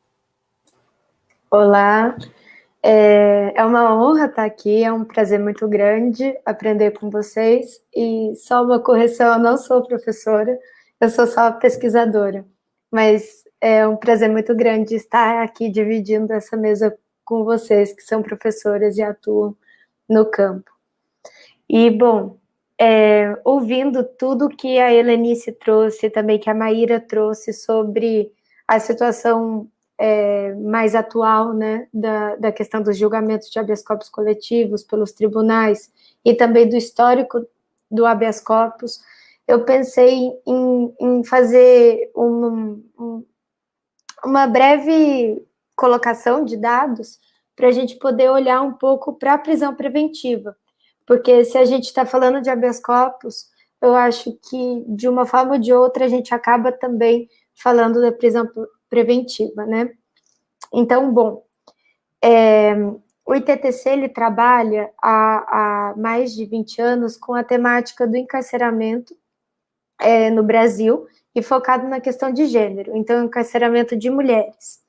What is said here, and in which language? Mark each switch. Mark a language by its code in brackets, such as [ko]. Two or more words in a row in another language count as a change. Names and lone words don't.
[pt] Olá, é uma honra estar aqui, é um prazer muito grande aprender com vocês, e só uma correção, eu não sou professora, eu sou só pesquisadora, mas é um prazer muito grande estar aqui dividindo essa mesa com vocês, que são professoras e atuam no campo. E, bom, ouvindo tudo que a Helenice trouxe, também que a Maíra trouxe sobre a situação mais atual, né, da questão dos julgamentos de [la] habeas corpus [pt] coletivos pelos tribunais, e também do histórico do [la] habeas corpus, [pt] eu pensei em fazer uma breve colocação de dados para a gente poder olhar um pouco para a prisão preventiva, porque se a gente está falando de [la] habeas corpus, [pt] eu acho que de uma forma ou de outra a gente acaba também falando da prisão preventiva, né? Então, bom, o ITTC, ele trabalha há mais de 20 anos com a temática do encarceramento no Brasil, e focado na questão de gênero, então encarceramento de mulheres.